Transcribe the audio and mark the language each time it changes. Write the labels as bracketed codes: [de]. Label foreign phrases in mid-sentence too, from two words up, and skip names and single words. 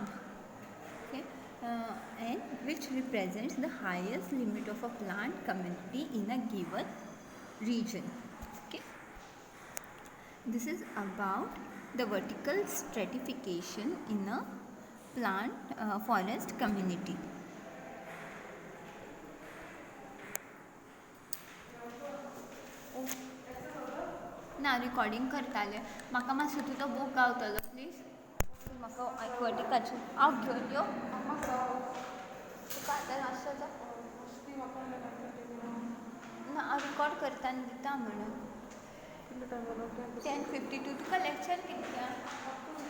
[en] Okay, and which represents the highest limit of a plant community in a given region. Okay, this is about the vertical stratification in a plant forest community. [kok] ना रिकॉर्डिंग करताले म्हाका मातसो तुजो बूक गावतलो प्लीज म्हाका आयकवटी काडची हांव घेवन यो म्हाका तुका आतां नासतो ना हांव रिकॉर्ड करता आनी दिता म्हणून [hi] कितना टाइम वाला क्या 10:52 का लेक्चर कितना